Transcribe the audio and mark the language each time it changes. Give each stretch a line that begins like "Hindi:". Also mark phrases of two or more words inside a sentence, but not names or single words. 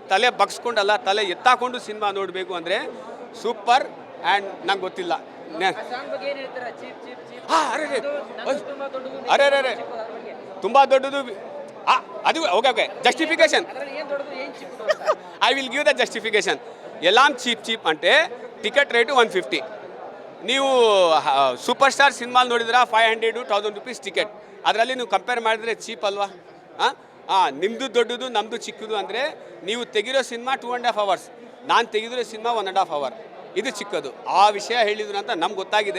Kannada: ತಲೆ ಬಗ್ಸ್ಕೊಂಡಲ್ಲ, ತಲೆ ಎತ್ತಾಕೊಂಡು ಸಿನಿಮಾ ನೋಡಬೇಕು ಅಂದರೆ ಸೂಪರ್. ಆ್ಯಂಡ್ ನಂಗೆ ಗೊತ್ತಿಲ್ಲ. ಅರೆ ತುಂಬ ದೊಡ್ಡದು.
English: ಅದು okay justification I will give the justification.
Telugu: ఎలాం చీప్ అంటే టికెట్ రేటు 150.
Kannada: ನೀವು
English: super star
Kannada: ಸಿನಿಮಾಲ್ ನೋಡಿದ್ರೆ 500 1000
English: rupees ticket.
Kannada: ಅದರಲ್ಲಿ ನೀವು ಕಂಪೇರ್ ಮಾಡಿದ್ರೆ ಚೀಪ್ ಅಲ್ವಾ? ನಿಮ್ಮದು ದೊಡ್ಡದು ನಮ್ಮದು ಚಿಕ್ಕದು ಅಂದರೆ, ನೀವು ತೆಗಿರೋ ಸಿನಿಮಾ 2.5 hours, ನಾನು ತೆಗೆದಿರೋ ಸಿನಿಮಾ 1.5 hour. ಇದು ಚಿಕ್ಕದು. ಆ ವಿಷಯ ಹೇಳಿದ್ರು ಅಂತ ನಮ್ಗೆ ಗೊತ್ತಾಗಿದೆ.